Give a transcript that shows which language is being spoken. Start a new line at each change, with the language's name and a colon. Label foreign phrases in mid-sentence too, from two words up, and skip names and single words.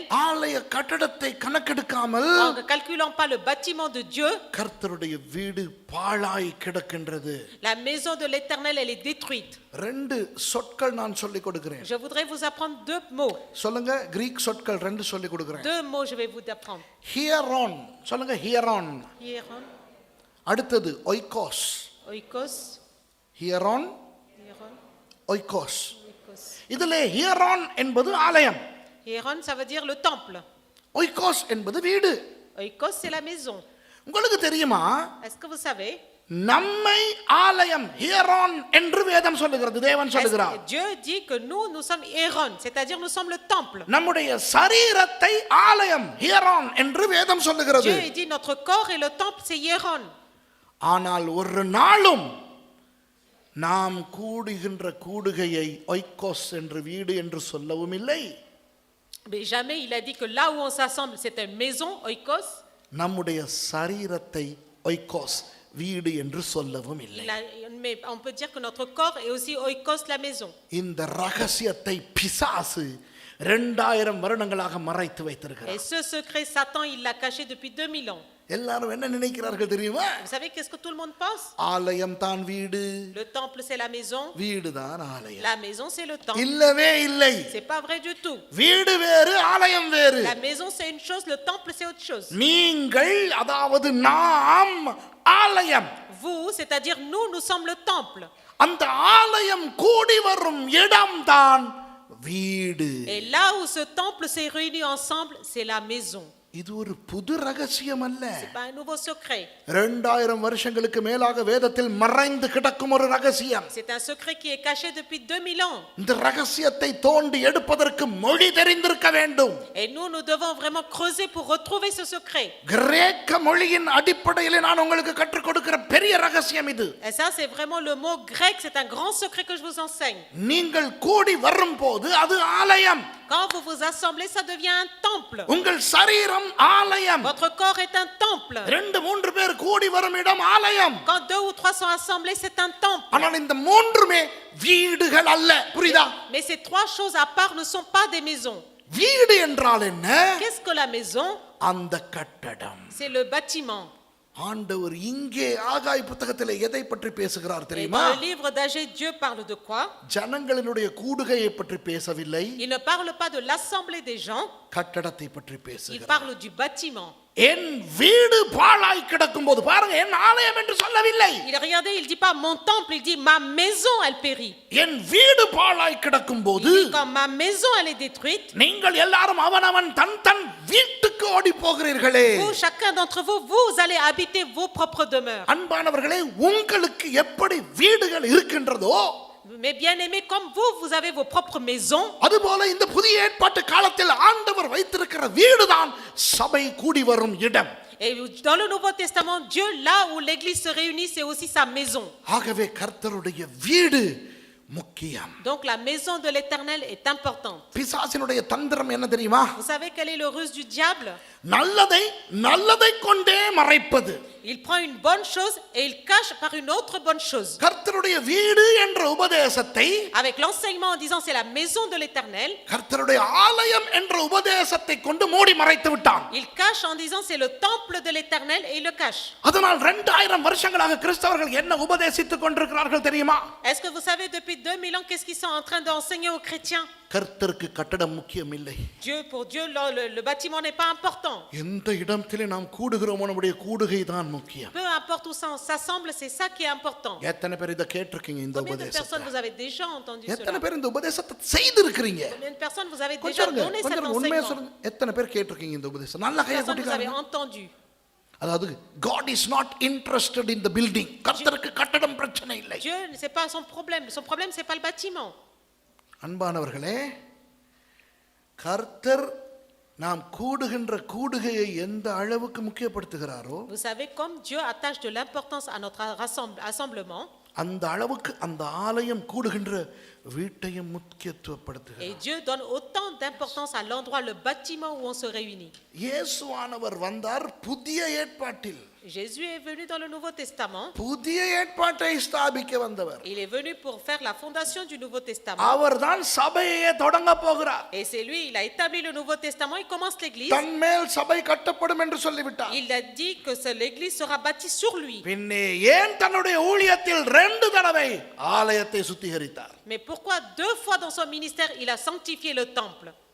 Tamil: ஆலய கட்டடத்தை கணக்கெடுக்காமல்,
French: en ne calculant pas le bâtiment de Dieu.
Tamil: கர்த்தருடைய வீடு பாழாய் கிடக்கின்றது.
French: La maison de l'Éternel, elle est détruite.
Tamil: 2 சொற்கள் நான் சொல்லிக் கொடுக்கிறேன்.
French: Je voudrais vous apprendre 2 mots.
Tamil: சொல்லுங்க, கிரீக் சொற்கள் 2 சொல்லிக் கொடுக்கிறேன்.
French: 2 mots je vais vous apprendre.
Tamil: ஹியரான் சொல்லுங்க, ஹியரான்.
French: Hieron,
Tamil: அடுத்தது ஒய்கோஸ்.
French: oikos,
Tamil: ஹியரான்,
French: hieron,
Tamil: ஒய்கோஸ்.
French: oikos.
Tamil: இதிலே ஹியரான் என்பது ஆலயம்,
French: Hieron, ça veut dire le temple.
Tamil: ஒய்கோஸ் என்பது வீடு.
French: Oikos, c'est la maison.
Tamil: உங்களுக்கு தெரியுமா,
French: Est-ce que vous savez,
Tamil: நம்மை ஆலயம் ஹியரான் என்று வேதம் சொல்லுகிறது, தேவன் சொல்லுகிறார்.
French: Dieu dit que nous sommes Héron, c'est-à-dire nous sommes le temple.
Tamil: நம்முடைய சரீரத்தை ஆலயம் ஹியரான் என்று வேதம் சொல்லுகிறது.
French: Dieu dit notre corps et le temple c'est Héron.
Tamil: ஆனால் ஒரு நாளும் நாம் கூடுகின்ற கூடுகையை ஒய்கோஸ் என்று வீடு என்று சொல்லவும் இல்லை.
French: Mais jamais il a dit que là où on s'assemble c'est une maison, oikos.
Tamil: நம்முடைய சரீரத்தை ஒய்கோஸ் வீடு என்று சொல்லவும் இல்லை.
French: Mais on peut dire que notre corps est aussi oikos, la maison.
Tamil: இந்த ரகசியத்தை பிசாசு 2000 வருடங்களாக மறைத்து வைத்திருக்கிறார்.
French: Et ce secret Satan il l'a caché depuis 2000 ans.
Tamil: எல்லாரும் என்ன நினைக்கிறார்கள் தெரியுமா?
French: Vous savez qu'est-ce que tout le monde pense?
Tamil: ஆலயம் தான் வீடு,
French: Le temple c'est la maison,
Tamil: வீடு தான் ஆலயம்.
French: la maison c'est le temple.
Tamil: இல்லவே இல்லை.
French: C'est pas vrai du tout.
Tamil: வீடு வேறு, ஆலயம் வேறு.
French: La maison c'est une chose, le temple c'est autre chose.
Tamil: நீங்கள், அதாவது நாம் ஆலயம்.
French: Vous, c'est-à-dire nous sommes le temple.
Tamil: அந்த ஆலயம் கூடி வரும் இடம்தான் வீடு.
French: Et là où ce temple s'est réuni ensemble, c'est la maison.
Tamil: இது ஒரு புது ரகசியம் அல்ல.
French: C'est pas un nouveau secret.
Tamil: 2000 வருஷங்களுக்கு மேலாக வேதத்தில் மறைந்து கிடக்கும் ஒரு ரகசியம்.
French: C'est un secret qui est caché depuis 2000 ans.
Tamil: இந்த ரகசியத்தை தோண்டி எடுப்பதற்கு மொழி தெரிந்திருக்க வேண்டும்.
French: Et nous devons vraiment creuser pour retrouver ce secret.
Tamil: கிரேக்க மொழியின் அடிப்படையில் நான் உங்களுக்கு கற்றுக் கொடுக்கிற பெரிய ரகசியம் இது.
French: Et ça c'est vraiment le mot grec, c'est un grand secret que je vous enseigne.
Tamil: நீங்கள் கூடி வரும்போது அது ஆலயம்.
French: Quand vous vous assemblez, ça devient un temple.
Tamil: உங்கள் சரீரம் ஆலயம்.
French: Votre corps est un temple.
Tamil: 2-3 பேர் கூடி வரும் இடம் ஆலயம்.
French: Quand 2 ou 3 sont assemblés, c'est un temple.
Tamil: ஆனால் இந்த மூன்றுமே வீடுகள் அல்ல. புரியுதா?
French: Mais ces 3 choses à part ne sont pas des maisons.
Tamil: வீடு என்றால் என்ன?
French: Qu'est-ce que la maison?
Tamil: அந்த கட்டடம்.
French: C'est le bâtiment.
Tamil: ஆண்டவர் இங்கே ஆகாய் புத்தகத்திலே எதை பற்றி பேசுகிறார்
French: Et
Tamil: தெரியுமா?
French: dans le livre d'Agé, Dieu parle de quoi?
Tamil: ஜனங்களினுடைய கூடுகையை பற்றி பேசவில்லை,
French: Il ne parle pas de l'assemblée des gens,
Tamil: கட்டடத்தை பற்றி
French: il
Tamil: பேசுகிறார்.
French: parle du bâtiment.
Tamil: என் வீடு பாழாய் கிடக்கும் போது, பாருங்க, என் ஆலயம் என்று சொல்லவில்லை.
French: Regardez, il dit pas mon temple, il dit ma maison elle périt.
Tamil: என் வீடு பாழாய் கிடக்கும் போது
French: Il dit quand ma maison elle est détruite,
Tamil: நீங்கள் எல்லாரும் அவனவன் தன் தன் வீட்டுக்கு ஓடி போகிறீர்களே.
French: vous chacun d'entre vous, vous allez habiter vos propres demeures.
Tamil: அன்பானவர்களே, உங்களுக்கு எப்படி வீடுகள் இருக்கின்றதோ,
French: Mais bien aimés, comme vous avez vos propres maisons,
Tamil: அதுபோல இந்த புதிய ஏற்பாட்டு காலத்தில் ஆண்டவர் வைத்திருக்கிற வீடுதான் சபை கூடி வரும் இடம்.
French: et dans le Nouveau Testament, Dieu là où l'église se réunit, c'est aussi sa maison.
Tamil: ஆகவே கர்த்தருடைய வீடு முக்கியம்.
French: Donc la maison de l'Éternel est importante.
Tamil: பிசாசினுடைய தந்திரம் என்ன தெரியுமா?
French: Vous savez quel est le ruse du diable?
Tamil: நல்லதை கொண்டே மறைப்பது.
French: Il prend une bonne chose et il cache par une autre bonne chose.
Tamil: கர்த்தருடைய வீடு என்ற உபதேசத்தை,
French: Avec l'enseignement en disant c'est la maison de l'Éternel,
Tamil: கர்த்தருடைய ஆலயம் என்ற உபதேசத்தை கொண்டு மூடி மறைத்து விட்டான்.
French: il cache en disant c'est le temple de l'Éternel et il le cache.
Tamil: அதனால் 2000 வருஷங்களாக கிறிஸ்தவர்கள் என்ன உபதேசித்துக் கொண்டிருக்கிறார்கள் தெரியுமா?
French: Est-ce que vous savez depuis 2000 ans qu'est-ce qu'ils sont en train d'enseigner aux chrétiens?
Tamil: கர்த்தருக்கு கட்டடம் முக்கியம் இல்லை.
French: Pour Dieu le bâtiment n'est pas important.
Tamil: எந்த இடத்திலே நாம் கூடுகிறோமோ நம்முடைய கூடுகை தான் முக்கியம்.
French: Peu importe où ça s'assemble, c'est ça qui est important.
Tamil: எத்தனை பேர் இத கேட்டிருக்கீங்க இந்த
French: Combien de personnes
Tamil: உபதேசத்தை?
French: vous avez déjà entendu
Tamil: எத்தனை
French: cela?
Tamil: பேர் இந்த உபதேசத்தை செய்திருக்கிறீங்க?
French: Combien de personnes vous avez déjà
Tamil: கொஞ்சம்
French: donné cet
Tamil: உண்மையா
French: enseignement?
Tamil: சொல்லுங்க. எத்தனை பேர் கேட்டிருக்கீங்க இந்த உபதேசம்? நல்ல கையை
French: Personnes vous avez
Tamil: கூட்டிக்காரங்க.
French: entendu.
English: அதாவது God is not interested in the building.
Tamil: கர்த்தருக்கு கட்டடம் பிரச்சனை இல்லை.
French: Dieu, c'est pas son problème. Son problème, c'est pas le bâtiment.
Tamil: அன்பானவர்களே, கர்த்தர் நாம் கூடுகின்ற கூடுகையை எந்த அளவுக்கு முக்கியப்படுத்துகிறாரோ,
French: Vous savez, comme Dieu attache de l'importance à notre assemblement,
Tamil: அந்த அளவுக்கு அந்த ஆலயம் கூடுகின்ற வீட்டையும் முக்கியத்துவப்படுத்துகிறார்.
French: et Dieu donne autant d'importance à l'endroit, le bâtiment où on se réunit.
Tamil: இயேசுவானவர் வந்தார் புதிய ஏற்பாட்டில்.
French: Jésus est venu dans le Nouveau Testament.
Tamil: புதிய ஏற்பாட்டை ஸ்தாபிக்க வந்தவர்.
French: Il est venu pour faire la fondation du Nouveau Testament.
Tamil: அவர்தான் சபையை தொடங்க போகிறார்.
French: Et c'est lui, il a établi le Nouveau Testament, il commence l'église.
Tamil: தன்மேல் சபை கட்டப்படும் என்று சொல்லிவிட்டார்.
French: Il a dit que l'église sera bâtie sur lui.
Tamil: பின்னே ஏன் தன்னுடைய ஊழியத்தில் 2 தடவை ஆலயத்தை சுத்திகரித்தார்?
French: Mais pourquoi 2 fois dans son ministère il a sanctifié le temple?